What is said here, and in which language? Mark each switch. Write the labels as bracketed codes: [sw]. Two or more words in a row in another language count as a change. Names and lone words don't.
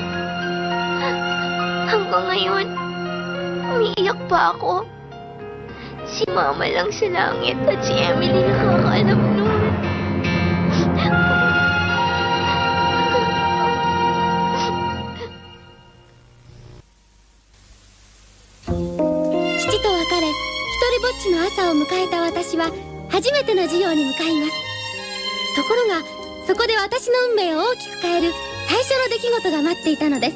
[tl] Hanggang ngayon, umiiyak pa ako. Si Mama lang sa langit at si Emily nakakaalam nun. [ja] Chichiと別れ、一人ぼっちの朝を迎えた私は初めての授業に向かいます。ところが、そこで私の運命を大きく変える最初の出来事が待っていたのです。